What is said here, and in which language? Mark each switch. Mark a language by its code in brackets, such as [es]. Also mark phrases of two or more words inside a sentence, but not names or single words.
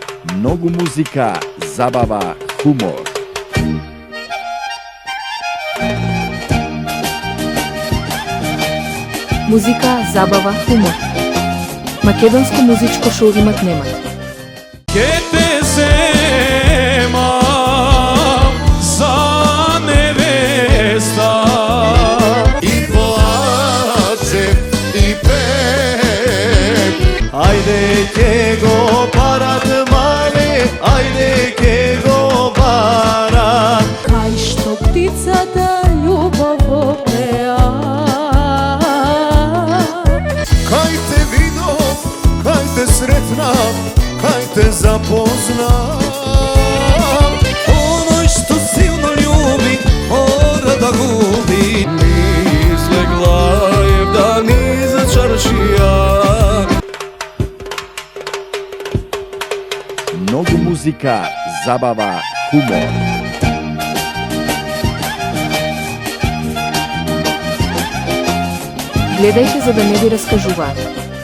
[mk] Mnogo muzika, zabava, humor. Muzika, zabava, humor. Македонско музичко шоу имат немат. Ке те земам за невеста И плачем, и пеем. Ajde ke go parat male, ajde ke go parat. Кај што птицата љубов опеа. Kaj te vidom, kaj te sretnam, kaj te zapoznam. Оној што силно љуби, мора да губи. Низ Леглаев да низ чаршија. Mnogo muzika, zabava, humor. Гледајте за да не ви раскажуваат.